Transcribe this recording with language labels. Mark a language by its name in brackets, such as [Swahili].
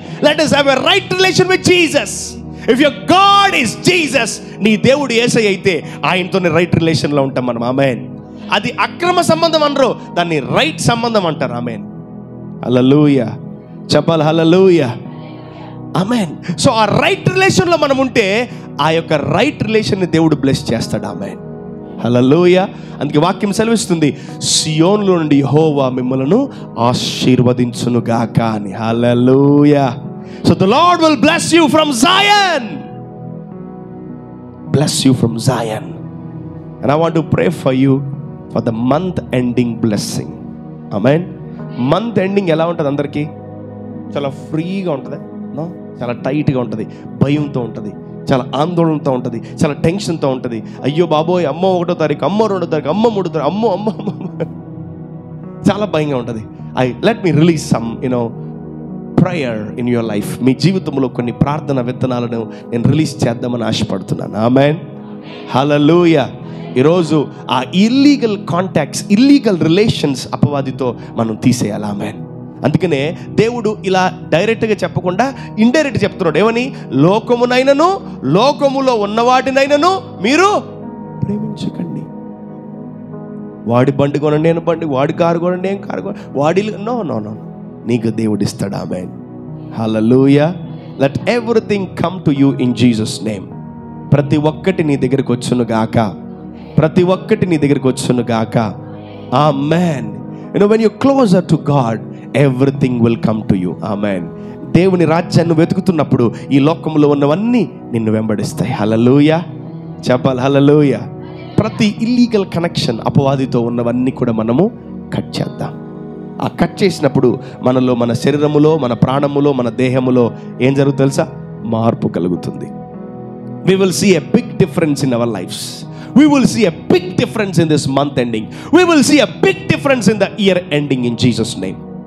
[English] Let us have a right relation with Jesus. If your God is Jesus, [Telugu] నీ దేవుడు యేసయ్య అయితే ఆయనతోనే right రిలేషన్లో ఉంటాం మనం. ఆమేన్. అది అక్రమ సంబంధం అనరు, దాన్ని రైట్ సంబంధం అంటారు. ఆమేన్. హల్లెలూయా. చెప్పాలి హల్లెలూయా. ఆమేన్. సో ఆ రైట్ రిలేషన్లో మనం ఉంటే ఆ యొక్క రైట్ రిలేషన్ని దేవుడు బ్లెస్ చేస్తాడు. ఆమేన్. హల్లెలూయా. అందుకే వాక్యం సెలవిస్తుంది, సియోనులో నుండి యెహోవా మిమ్మలను ఆశీర్వదించును గాక అని. [English] Hallelujah. So the Lord will bless you from Zion. Bless you from Zion. And I want to pray for you for the month ending blessing. [Telugu] Amen. Month ending ఎలా ఉంటుంది? అందరికీ చాలా ఫ్రీగా ఉంటుంది, చాలా టైట్గా ఉంటుంది, భయంతో ఉంటుంది, చాలా ఆందోళనతో ఉంటుంది, చాలా టెన్షన్తో ఉంటుంది. అయ్యో బాబోయ్, అమ్మో 1వ తారీఖు, అమ్మో 2వ తారీఖు, అమ్మో 3వ తారీఖు, అమ్మో అమ్మో అమ్మో, చాలా భయంగా ఉంటుంది. [English] Let me release some prayer in your life. [Telugu] మీ జీవితంలో కొన్ని ప్రార్థన విత్తనాలను నేను రిలీజ్ చేద్దామని ఆశపడుతున్నాను. ఆమేన్. హల్లెలూయా. ఈరోజు ఆ ఇల్లీగల్ కాంటాక్ట్స్, ఇల్లీగల్ రిలేషన్స్ అపవాదితో మనం తీసేయాలి. ఆమేన్. అందుకనే దేవుడు ఇలా డైరెక్ట్గా చెప్పకుండా ఇండైరెక్ట్ చెప్తున్నాడు. ఏమని? లోకమునైనను లోకములో ఉన్నవాటినైనను మీరు ప్రేమించకండి. వాడి బండి కొనండి, నేను బండి, వాడి కారు కొనండి, నేను కారు కొనండి, వాడి నో నో నో, నీకు దేవుడు ఇస్తాడు. ఆమేన్. హల్లెలూయా. [English] Let everything come to you in Jesus name. [Telugu] ప్రతి ఒక్కటి నీ దగ్గరికి వచ్చును గాక, ప్రతి ఒక్కటి నీ దగ్గరికి వచ్చును గాక. ఆమేన్. [English] when you're closer to God, everything will come to you. Amen. [Telugu] దేవుని రాజ్యాన్ని వెతుకుతున్నప్పుడు ఈ లోకంలో ఉన్నవన్నీ నిన్ను వెంబడిస్తాయి. హల్లెలూయా. చెప్పాలి హల్లెలూయా. ప్రతి ఇల్లీగల్ కనెక్షన్, అపవాదితో ఉన్నవన్నీ కూడా మనము కట్ చేద్దాం. ఆ కట్ చేసినప్పుడు మనలో, మన శరీరములో, మన ప్రాణములో, మన దేహములో ఏం జరుగుతుంది తెలుసా? మార్పు కలుగుతుంది. [English] We will see a big difference in our lives. We will see a big difference in this month ending. We will see a big difference in the year ending in Jesus name.